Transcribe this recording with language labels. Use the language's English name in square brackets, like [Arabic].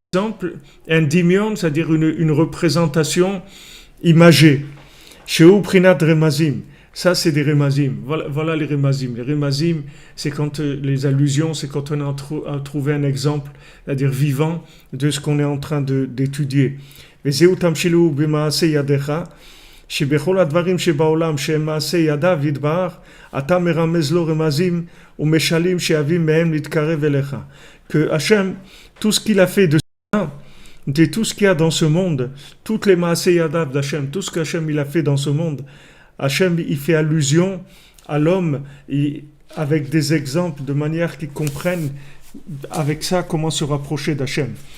[French] exemple, un dimion, c'est-à-dire une représentation imagée. [Hebrew] Sheu prinat remazim. [French] Ça, c'est des remazim. Voilà les remazim. Les remazim, c'est quand les allusions, c'est quand on a trouvé un exemple, c'est-à-dire vivant, de ce qu'on est en train d'étudier. [Hebrew] Vezeu tamshilu b'maaseh yadecha, שבכל הדברים שבעולם שהם מעשה ידיו יתברך, אתה מרמז לו רמזים ומשלים שיביאים מהם להתקרב אליך. [French] Que Hachem, tout ce qu'il a fait de tout ce qu'il y a dans ce monde, toutes les maaseh yadav d'Hachem, tout ce qu'Hachem il a fait dans ce monde, Hachem il fait allusion à l'homme avec des exemples de manière qu'ils comprennent avec ça comment se rapprocher d'Hachem.